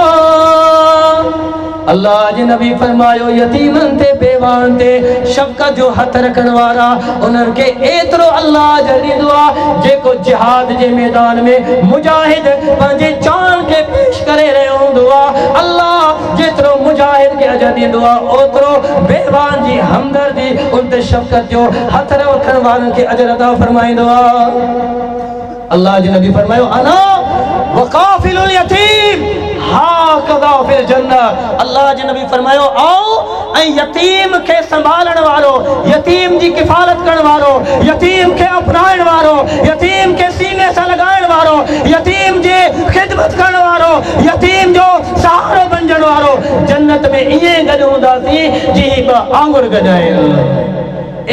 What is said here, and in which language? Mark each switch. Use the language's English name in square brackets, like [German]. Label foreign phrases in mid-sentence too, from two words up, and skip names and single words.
[Sindhi] अल्लाह जे नबी फरमायो, यतीमन ते बेवान ते शफ़क़त जो हथ रखण वारा उन्हनि खे एतिरो अल्लाह अजर ॾींदो आहे जेको जिहाद जे मैदान में मुजाहिद पंहिंजे जान खे पेश करे रहियो हूंदो आहे। अल्लाह जेतिरो मुजाहिद खे अजर ॾींदो आहे, ओतिरो बेवान जी हमदर्दी, उन ते शफ़क़त जो हथ रखण वारनि खे अजर अता फरमाईंदो आहे। अल्लाह जे नबी फरमायो, [Arabic] أنا وكافل اليتيم هكذا في الجنة. [Sindhi] अल्लाह जे नबी फरमायो, आओ ऐं यतीम खे संभालण वारो, यतीम जी किफ़ालत करण वारो, यतीम खे अपनाइण वारो, यतीम खे सीने सां लॻाइण वारो, यतीम जी ख़िदमत करण वारो, यतीम जो सहारो बणजण वारो, जन्नत में ईअं गॾु हूंदासीं जीअं ॿ आंगुर गॾु आहिनि।